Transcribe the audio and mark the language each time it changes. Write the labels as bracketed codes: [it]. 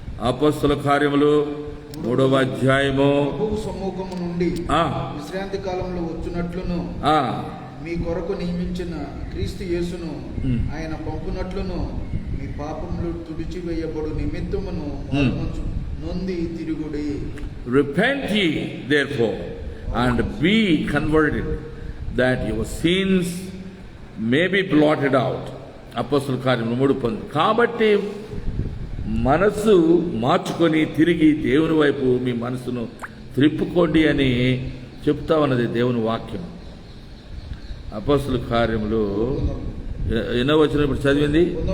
[te] అపొస్తలుల కార్యములు 3వ అధ్యాయము. ప్రభువు సముఖము నుండి విశ్రాంతి కాలంలో వచ్చునట్లును మీ కొరకు నియమించిన క్రీస్తు యేసును ఆయన పంపునట్లును మీ పాపములు తుడిచివేయబడు నిమిత్తమును నొంది తిరుగుడి. [en] Repent ye therefore and be converted that your sins may be blotted out. [te] అపొస్తలుల కార్యములు 3:19. కాబట్టి మనసు మార్చుకొని తిరిగి దేవుని వైపు మీ మనసును త్రిప్పుకోండి అని చెప్తా ఉన్నది దేవుని వాక్యం. అపొస్తలుల కార్యములు ఎన్నో వచనం ఇప్పుడు చదివింది?